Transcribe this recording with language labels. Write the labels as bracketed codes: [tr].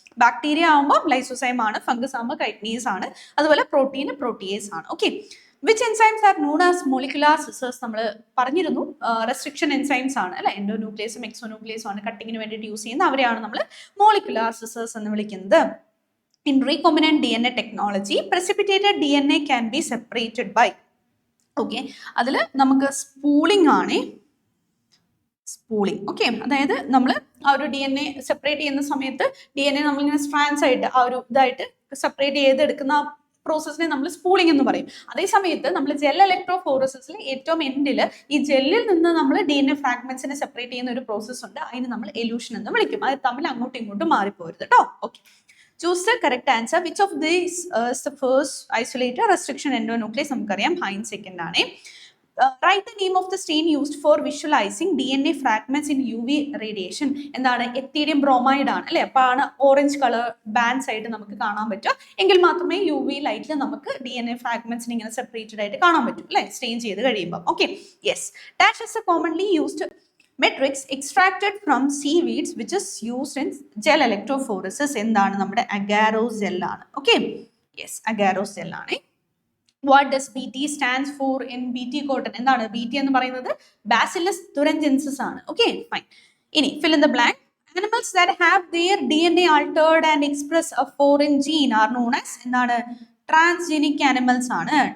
[ml] Bacteria ആകുമ്പോൾ lysozyme ആണ്, fungus ആകുമ്പോൾ കൈറ്റ്നീസ് ആണ്, അതുപോലെ പ്രോട്ടീൻ പ്രോട്ടിയേസ് ആണ്. Okay, [en] Which enzymes are known as molecular scissors? [ml] നമ്മൾ പറഞ്ഞിരുന്നു റെസ്ട്രിക്ഷൻ എൻസൈംസ് ആണ് അല്ലെ, എൻഡോന്യൂക്ലിയസും എക്സോന്യൂക്ലിയസും ആണ് കട്ടിങ്ങിന് വേണ്ടിയിട്ട് യൂസ് ചെയ്യുന്നത്. അവരെയാണ് നമ്മൾ മോളിക്കുലാർ സിസേഴ്സ് എന്ന് വിളിക്കുന്നത്. [en] In recombinant DNA technology, precipitated DNA can be separated by. [ml] Okay, അതിൽ നമുക്ക് സ്പൂളിംഗ് ആണ്. സ്പൂളിംഗ്. ഓക്കെ, അതായത് നമ്മൾ ആ ഒരു DNA സെപ്പറേറ്റ് ചെയ്യുന്ന സമയത്ത് DNA നമ്മളിങ്ങനെ സ്ട്രാൻഡ്സ് ആയിട്ട് ആ ഒരു ഇതായിട്ട് സെപ്പറേറ്റ് ചെയ്തെടുക്കുന്ന പ്രോസസ്സിനെ നമ്മൾ സ്പൂളിംഗ് എന്ന് പറയും. അതേ സമയത്ത് നമ്മൾ ജെൽ ഇലക്ട്രോഫോറസിസിൽ ഏറ്റവും എൻഡിൽ ഈ ജെല്ലിൽ നിന്ന് നമ്മൾ DNA ഫ്രാഗ്മെന്റ്സിനെ സെപ്പറേറ്റ് ചെയ്യുന്ന ഒരു പ്രോസസ്സ് ഉണ്ട്. അതിന് നമ്മൾ എലൂഷൻ എന്ന് വിളിക്കും. അത് തമ്മിൽ അങ്ങോട്ടും ഇങ്ങോട്ടും മാറിപ്പോരുത് കേട്ടോ. [en] Okay, choose the correct answer. Which of these is the first isolator? [ml] Restriction endonuclease നമുക്കറിയാം ഹൈൻ സെക്കൻഡ് ആണ്. [en] Write the name of the stain used for visualizing DNA fragments in UV radiation. [ml] എന്താണ്? എത്തീരിയം ബ്രോമൈഡ് ആണ് അല്ലെ. അപ്പൊ ആണ് orange colour bands ആയിട്ട് നമുക്ക് കാണാൻ പറ്റും. എങ്കിൽ മാത്രമേ UV ലൈറ്റിൽ നമുക്ക് DNA ഫ്രാഗ്മെന്റ്സിന് ഇങ്ങനെ സെപ്പറേറ്റഡ് ആയിട്ട് കാണാൻ പറ്റും അല്ലെ, സ്റ്റെയിൻ ചെയ്ത് കഴിയുമ്പോൾ. Okay, yes. [en] Dash is a commonly used matrix extracted from seaweeds which is used in gel electrophoresis. [ml] എന്താണ്? നമ്മുടെ agarose gel ആണ്. ഓക്കെ, യെസ്, agarose gel ആണ്. [en] What does BT stands for in BT cotton? [ml] എന്താണ് BT എന്ന് പറയുന്നത്? [en] Bacillus thuringiensis ആണ്. Okay, fine. ഇനി fill in the blank. Animals that have their DNA altered and express a foreign gene are known as [ml] എന്താണ്? Transgenic animals ആണ്.